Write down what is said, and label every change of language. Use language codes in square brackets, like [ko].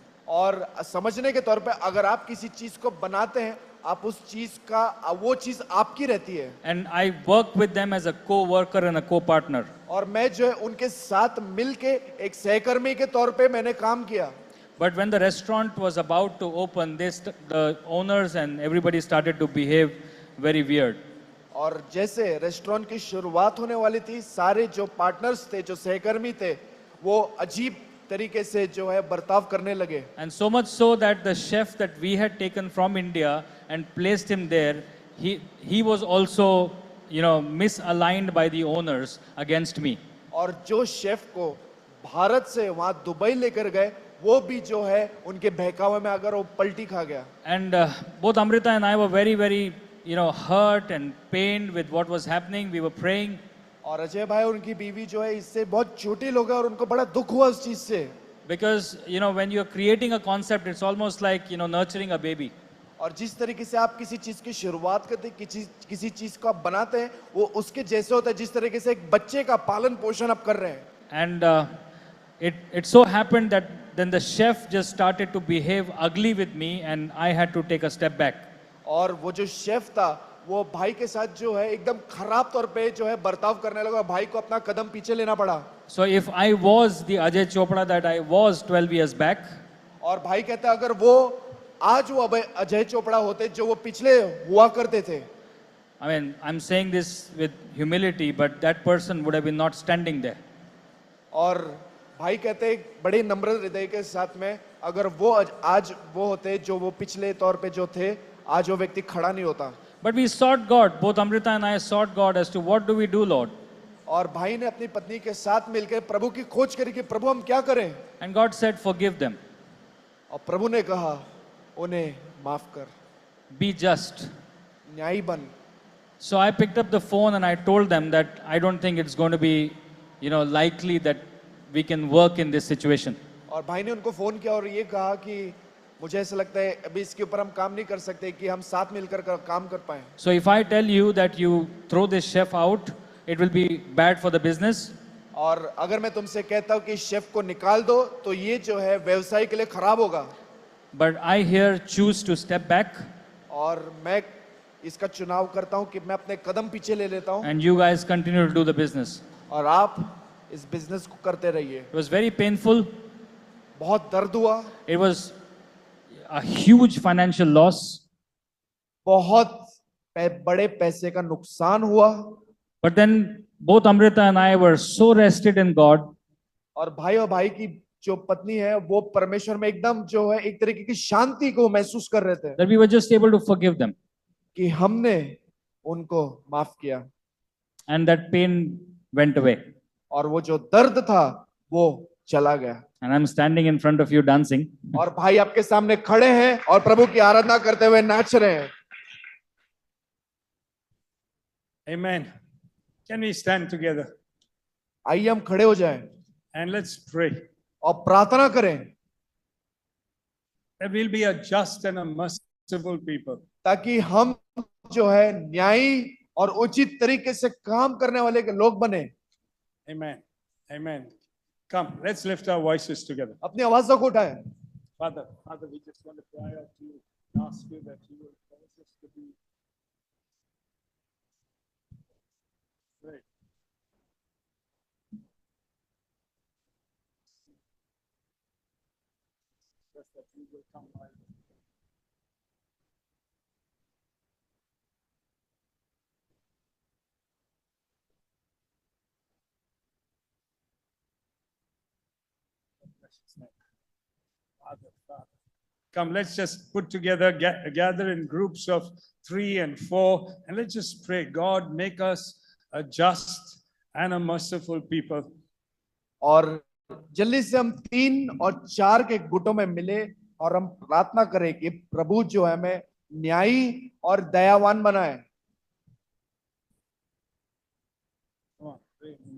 [hi] और समझने के तौर पे अगर आप किसी चीज को बनाते हैं, आप उस चीज का वो चीज आपकी रहती है. [en] And I work with them as a co-worker and a co-partner. [hi] और मैं जो है उनके साथ मिलके एक सहकर्मी के तौर पे मैंने काम किया. [en] But when the restaurant was about to open, the owners and everybody started to behave very weird. [hi] और जैसे रेस्टोरेंट की शुरुआत होने वाली थी, सारे जो पार्टनर्स थे, जो सहकर्मी थे, वो अजीब तरीके से जो है बर्ताव करने लगे. [en] And so much so that the chef that we had taken from India and placed him there, he was also, misaligned by the owners against me. [hi] और जो शेफ को भारत से वहां दुबई लेकर गए, वो भी जो है उनके बहकावे में अगर वो पलटी खा गया. [en] And both Amrita and I were very, very, hurt and pained with what was happening. We were praying. [hi] और अजय भाई और उनकी बीवी जो है इससे बहुत छोटी लोग हैं और उनको बड़ा दुख हुआ उस चीज से. [en] Because, when you're creating a concept, it's almost like, nurturing a baby. [hi] और जिस तरीके से आप किसी चीज की शुरुआत करते हैं, किसी चीज को आप बनाते हैं, वो उसके जैसे होता है जिस तरीके से एक बच्चे का पालन पोषण आप कर रहे हैं. [en] And it so happened that then the chef just started to behave ugly with me and I had to take a step back. [hi] और वो जो शेफ था, वो भाई के साथ जो है एकदम खराब तौर पे जो है बर्ताव करने लगा. भाई को अपना कदम पीछे लेना पड़ा. [en] So if I was the Ajay Chopra that I was 12 years back, [hi] और भाई कहता अगर वो आज वो अजय चोपड़ा होते जो वो पिछले हुआ करते थे. [en] I mean, I'm saying this with humility, but that person would have been not standing there. [hi] और भाई कहते बड़े नम्र हृदय के साथ में, अगर वो आज वो होते जो वो पिछले तौर पे जो थे, आज वो व्यक्ति खड़ा नहीं होता. [en] But we sought God, both Amrita and I sought God as to what do we do, Lord? [hi] और भाई ने अपनी पत्नी के साथ मिलकर प्रभु की खोज करी कि प्रभु हम क्या करें. [en] And God said, forgive them. [hi] और प्रभु ने कहा उन्हें माफ कर, [en] Be just. [hi] न्यायी बन. [en] So I picked up the phone and I told them that I don't think it's going to be, likely that we can work in this situation. [hi] और भाई ने उनको फोन किया और ये कहा कि मुझे ऐसा लगता है अभी इसके ऊपर हम काम नहीं कर सकते कि हम साथ मिलकर काम कर पाए. [en] So if I tell you that you throw this chef out, it will be bad for the business. [hi] और अगर मैं तुमसे कहता हूँ कि शेफ को निकाल दो, तो ये जो है व्यवसाय के लिए खराब होगा. [en] But I here choose to step back. [hi] और मैं इसका चुनाव करता हूँ कि मैं अपने कदम पीछे ले लेता हूँ. [en] And you guys continue to do the business. [hi] और आप इस बिजनेस को करते रहिए. [en] It was very painful. [hi] बहुत दर्द हुआ. [en] It was a huge financial loss. [hi] बहुत बड़े पैसे का नुकसान हुआ. [en] But then both Amrita and I were so rested in God [hi] और भाई की जो पत्नी है वो परमेश्वर में एकदम जो है एक तरीके की शांति को महसूस कर रहे थे [en] that we were just able to forgive them. [hi] कि हमने उनको माफ किया. [en] And that pain went away. [hi] और वो जो दर्द था वो चला गया. [en] And I'm standing in front of you dancing. [hi] और भाई आपके सामने खड़े हैं और प्रभु की आराधना करते हुए नाच रहे हैं. [en] Amen. Can we stand together [hi] आइए हम खड़े हो जाएं [en] and let's pray [hi] और प्रार्थना करें [en] that we'll be a just and a merciful people. [hi] ताकि हम जो है न्यायी और उचित तरीके से काम करने वाले के लोग बने. [en] Amen. Amen. Come, let's lift our voices together. [hi] अपनी आवाज़ों को उठाएं. [en] Father, we just want to cry out to you, ask you that you will cause us to be great. Just that you will come by. Father. Come, let's just put together, gather in groups of 3 and 4, and let's just pray. God, make us a just and a merciful people. [hi] और जल्दी से हम 3 और 4 के गुटों में मिले और हम प्रार्थना करें कि प्रभु जो है हमें न्यायी और दयावान बनाए. [en] Come on, pray.